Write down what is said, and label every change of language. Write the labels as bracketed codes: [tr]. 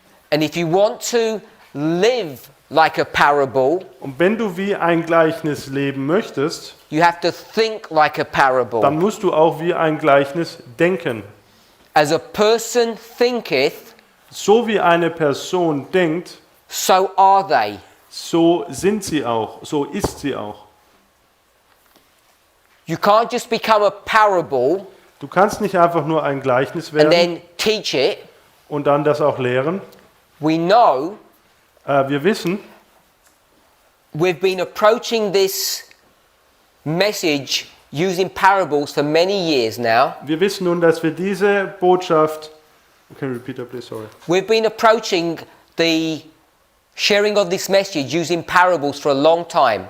[en] And if you want to live like a parable, [de] Und wenn du wie ein Gleichnis leben möchtest, [en] you have to think like a [de] dann [en] parable. [de] musst du auch wie ein Gleichnis denken. [en] As a person thinketh, [de] So wie eine Person denkt, [en] so are they. [de] so sind sie auch, so ist sie auch. [en] You can't just become a parable [de] Du kannst nicht einfach nur ein Gleichnis [en] and [de] werden [en] then teach it. [de] und dann das auch lehren. [en] We know [de] Wir wissen, [en] we've been approaching this message using parables for many years now. [de] nun, dass wir diese Botschaft, [en] can you repeat that please, sorry. We've been approaching the sharing of this message using parables for a long time.